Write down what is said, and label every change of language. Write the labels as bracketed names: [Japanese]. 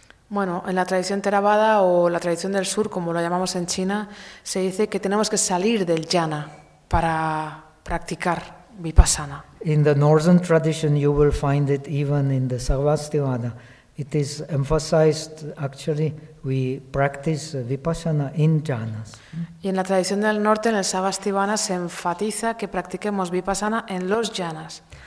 [Spanish] Bueno, en la tradición Theravada o la tradición del sur, como lo llamamos en China, se dice que tenemos que salir del jhana para practicar vipassana. [English] In the northern tradition, you will find it even in the Sarvastivada. It is emphasized, actually, we practice vipassana in jhanas. [Spanish] Y en la tradición del norte, en el Sarvastivada, se enfatiza que practiquemos vipassana en los jhanas.